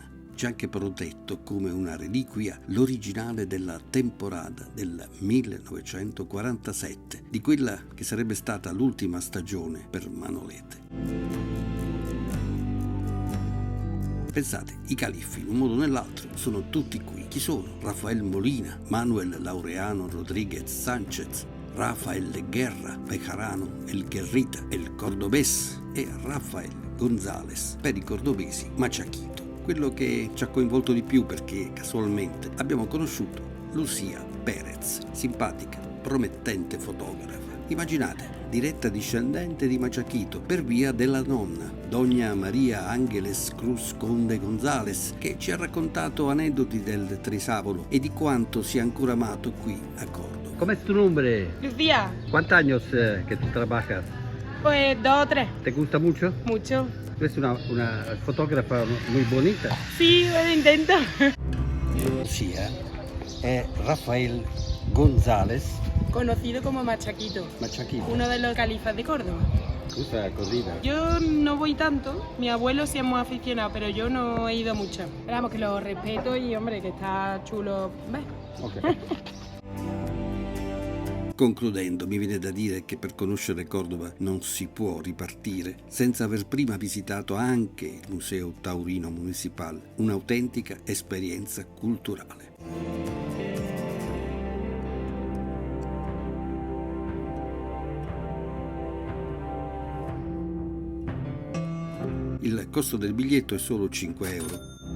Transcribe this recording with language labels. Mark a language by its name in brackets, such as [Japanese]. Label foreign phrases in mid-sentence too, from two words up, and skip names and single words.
[Italian] C'è anche protetto come una reliquia l'originale della temporada del 1947, di quella che sarebbe stata l'ultima stagione per Manolete. Pensate, i califfi in un modo o nell'altro sono tutti qui. Chi sono? Rafael Molina, Manuel Laureano Rodríguez Sánchez, Rafael Guerra, Bejarano, El Guerrita, El Cordobés e Rafael González, per i cordobesi Machaquito. Quello che ci ha coinvolto di più perché casualmente abbiamo conosciuto Lucía Pérez, simpatica, promettente fotografa. Immaginate, diretta discendente di Machaquito per via della nonna, Doña María Ángeles Cruz Conde González, che ci ha raccontato aneddoti del Trisavolo e di quanto sia ancora amato qui a Córdoba. [Spanish] ¿Cómo es tu nombre? Lucía, ¿Cuántos años que tú trabajas? pues 2 o 3, ¿Te gusta mucho? mucho. Tú eres una fotógrafa muy bonita. Sí, lo intento. Lucía es Rafael González Conocido como Machaquito, Machaquito. uno de los califas de Córdoba. Gusta corrida. Yo no voy tanto, mi abuelo sí es muy aficionado, pero yo no he ido mucho. Pero vamos, que lo respeto y hombre, que está chulo. ¿Ves? Ok. [Italian] Concludendo, mi viene da dire che per conoscere Cordova non si può ripartire senza aver prima visitato anche il Museo Taurino Municipal, un'autentica esperienza culturale. Il costo del biglietto è solo 5 euro.